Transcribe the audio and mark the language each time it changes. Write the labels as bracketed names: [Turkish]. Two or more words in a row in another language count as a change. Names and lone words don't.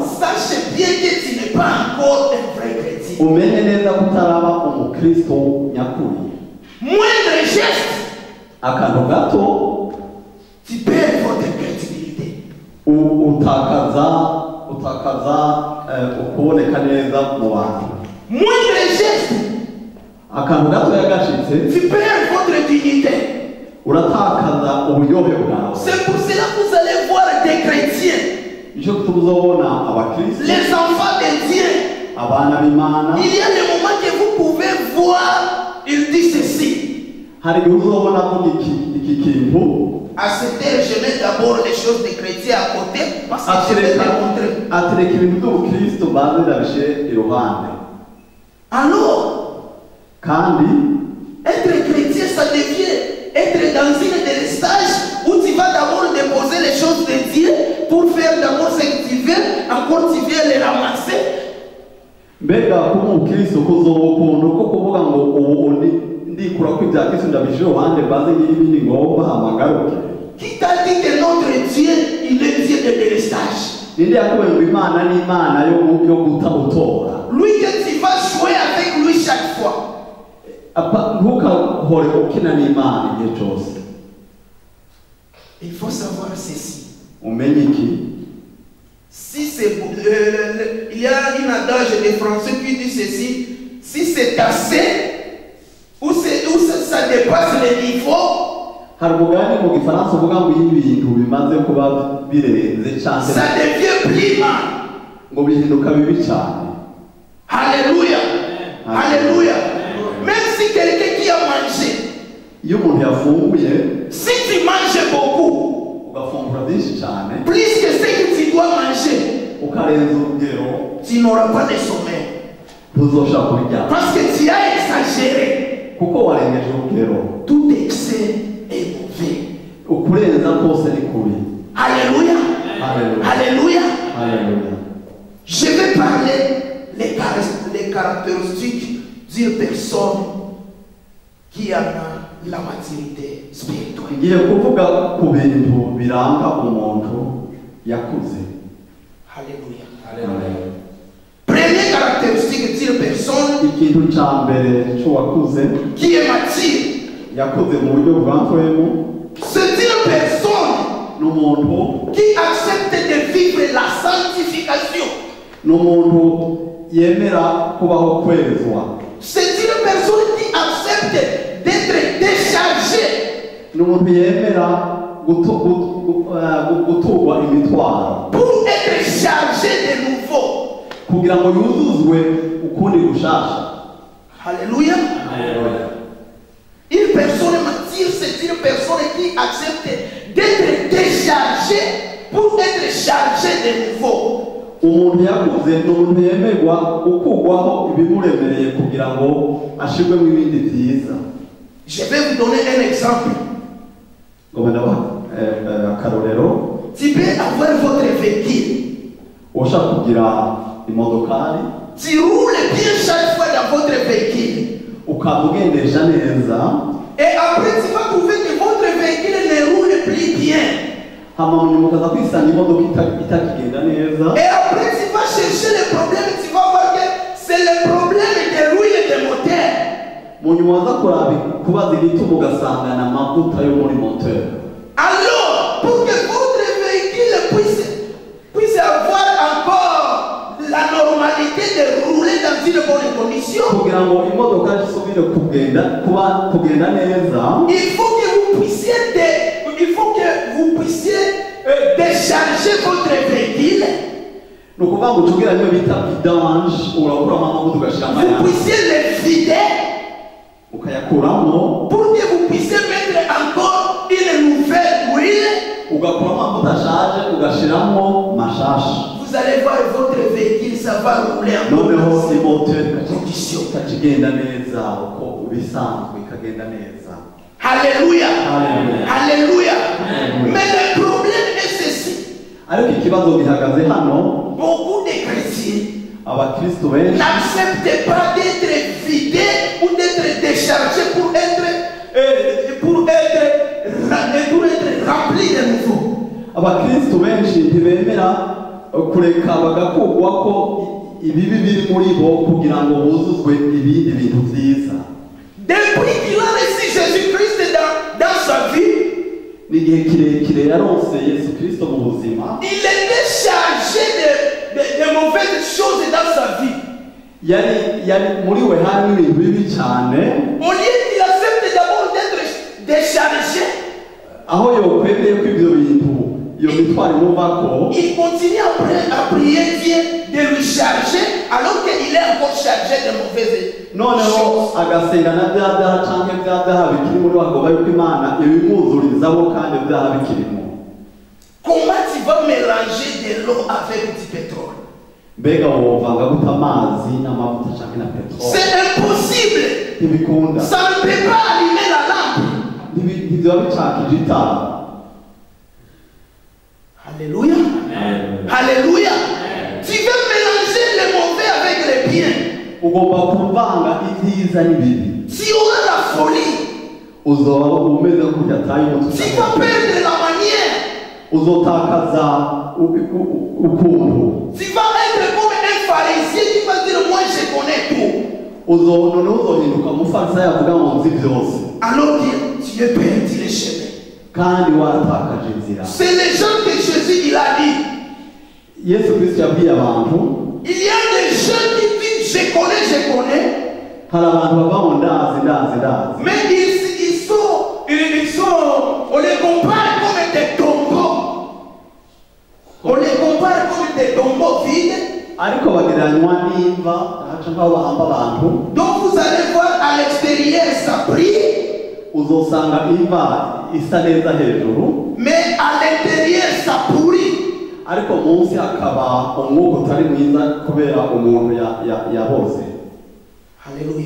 [French] sache bien que tu n'es pas encore un vrai chrétien. [Rundi] umenye neza ko utaraba umukristo nyakuri. [French] Moindre geste, [Rundi] akantu gato [French] tu perds votre crédibilité. [Rundi] utakaza ukuboneka neza mu bantu. [French] Moindre geste, [Rundi] akantu gato yagashitse [French] tu perds votre dignité. [Rundi] uratakaza uburyohe bwawe. [French] C'est pour cela que vous allez voir des chrétiens, [Rundi] icyo tuzobona abakristo [French] les enfants de Dieu. [Rundi] abana b'Imana, [French] Il y a des moments que vous pouvez voir, il dit ceci. [Rundi] hari igihe uzobona ko iki kintu [French] À cette heure, je mets d'abord les choses des chrétiens à côté parce que je vais te montrer. [Rundi] atereka ibintu by'ubukristo banze ndabishe iruhande. [French] Alors, [Rundi] kandi [French] être chrétien, ça devient être dans une délestage où tu vas d'abord déposer les choses de Dieu pour faire d'abord ce que tu veux, encore tu viens les ramasser. [Rundi] mbega kuba umukristo kuzoba ukuntu ko kuvuga ngo ubu ndikura ko ibya Kristo ndabishe iruhande banze ngira ibindi ngomba amagaruke. [French] Qui t'a dit que notre Dieu, il est Dieu de délestage? [Rundi] ninde yakubwiye ngo Imana ni Imana yo guta utora? [French] Lui que tu vas jouer avec lui chaque fois. [Rundi] ntukahore ukina n'Imana igihe cyose. [French] Il faut savoir ceci. [Rundi] umenye iki? [French] Si c'est il y a une adage des Français qui dit ceci: si c'est assez ou ça dépasse le niveau, [Rundi] hari umugani mu gifaransa uvuga ngo iyo ibintu bimaze kuba birenze cyane [French] ça devient plus mal. [Rundi] ngo bihinduka bibi cyane. [French] Alléluia. Alléluia. Même si quelqu'un qui a mangé, [Rundi] iyo umuntu yafunguye [French] si tu manges beaucoup, [Rundi] ugafungura byinshi cyane [French] plus que ce que tu dois manger, [Rundi] ukarenza urugero, [French] tu n'auras pas de sommeil. [Rundi] ntuzoshaka kubiryama [French] Parce que tu as exagéré. [Rundi] kuko warengeje urugero. [French] Tout excès est mauvais. [Rundi] ukurenza kose ni kubi. [French] Alléluia. [Rundi] Haleluya. [French] Alléluia. [Rundi] Haleluya. [French] Je vais parler caractéristiques d'une personne qui a la maturité spirituelle. [Rundi] ngiye kuvuga ku bintu biranga umuntu yakuze. [French] Alléluia. Première caractéristique d'une personne [Rundi] ikintu cya mbere cy'uwakuze [French] qui est mature, [Rundi] yakuze mu buryo bwantwemo [French] c'est une personne [Rundi] n'umuntu [French] qui accepte de vivre la sanctification. [Rundi] n'umuntu yemera kubaho kwezwa. [French] C'est une personne qui accepte d'être déchargée [Rundi] n'umuntu yemera guturwa imitwaro [French] pour être chargé de nouveau. [Rundi] kugira ngo yuzuzwe ukundi gushasha. [French] Alléluia. Une personne mature, c'est une personne qui accepte d'être déchargée pour être chargé de nouveau. [Rundi] umuntu yakuze n'umuntu yemerwa gukurwaho ibimuremereye kugira ngo ashirwemo ibindi byiza. [French] Je vais vous donner un exemple. [Rundi] akarorero, [French] Tu peux avoir votre véhicule. [Rundi] ushaka kugira imodokari [French] Tu roules bien chaque fois dans votre véhicule. [Rundi] ukamugendesha neza, [French] Et après, tu vas trouver que votre véhicule ne roule plus bien. [Rundi] hama munyuma ukaza kwisanga imodoka itakigenda neza. [French] Et après, tu vas chercher le problème. Tu vas voir que c'est le problème de l'huile de moteur. [Rundi] munyuma waza kubaza igituma ugasangana amavuta yo muri moteur. [French] Alors, pour que votre véhicule puisse avoir encore la normalité de rouler dans une bonne condition, [Rundi] kugira ngo imodoka isubire kugenda neza, [French] il faut que vous puissiez décharger votre véhicule. [Rundi] ni ukuvuga ngo tugira niyo bita vidange, urakuramo amavuta ugashyiramo [French] Vous [Rundi] ayandi [French] puissiez le vider [Rundi] ukayakuramo, [French] pour que vous puissiez mettre encore une nouvelle huile. [Rundi] ugakuramo amavuta ashaje ugashyiramo mashasha. [French] Vous allez voir votre véhicule, ça va rouler encore [Rundi] noneho [French] dans ces [Rundi] imoteur [French] conditions. [Rundi] ikagenda neza uko bisanzwe ikagenda neza. [French] Alléluia. Alléluia. Alléluia. Alléluia. Mais le problème est ceci. [Rundi] ariko ikibazo gihagaze hano, [French] Beaucoup de chrétiens [Rundi] abakristo benshi [French] n'acceptent pas d'être vidés ou d'être déchargés pour être remplis de nouveau. [Rundi] abakristo benshi ntibemera kureka bagakurwa ko ibibi biri muri bo kugira ngo buzuzwe ibindi bintu byiza. [French] Depuis qu'il a reçu Jésus-Christ dans sa vie, [Rundi] n'igihe kirekire yaronse Yesu Kristo mu buzima, [French] il était chargé de mauvaises choses dans sa vie. [Rundi] yari muri we harimo ibintu bibi cyane. [French] Au lieu qu'il accepte d'abord d'être déchargé, [Rundi] aho yokwemeye ko ibyo bintu iyo mitwaro imuvako, [French] il continue à prier Dieu de lui charger alors qu'il est encore chargé de mauvaises [Rundi] noneho [French] choses. [Rundi] agasenga na bya byaha cyangwa bya byaha bikiri muri we, agomba yuko Imana ibimwuzurizaho kandi ibyaha bikirimo. [French] Comment tu vas mélanger de l'eau avec du pétrole? [Rundi] mbega wovanga gute amazi n'amavuta cyangwa na peteroli? [French] C'est impossible. [Rundi] ntibikunda, [French] Ça ne peut pas allumer la lampe. [Rundi] ntibiba bicakije itara. [French] Alléluia. Alléluia. Tu veux mélanger le mauvais avec le bien. [Rundi] ugomba kuvanga ibyiza n'ibibi. [French] Tu auras la folie. [Rundi] uzoba umeze nk'uko yataye umutwe, [French] Tu vas perdre la manière. [Rundi] uzotakaza ukuntu, [French] Tu vas être comme un pharisien qui va dire moi je connais tout. [Rundi] noneho uzohinduka umufarisayo avuga ngo nzi byose, [French] Alors que tu es perdu les chemins. [Rundi] kandi waratakaje inzira. [French] C'est les gens que Jésus il a dit. [Rundi] Yesu Kristo yabwiye abantu, [French] Il y a des gens qui disent je connais. [Rundi] hari abantu bava mu ndazi. [French] Mais on les compare comme des tombeaux. On les compare comme des tombeaux vides. [Rundi] ariko bagereranywa n'imva haca nk'aho bahamba abantu. [French] Donc vous allez voir à l'extérieur ça brille, [Rundi] uzosanga imva isa neza hejuru, [French] mais à l'intérieur ça pourrit. [Rundi] ariko munsi hakaba umwuka utari mwiza kubera umuntu yaboze. [French] Alléluia.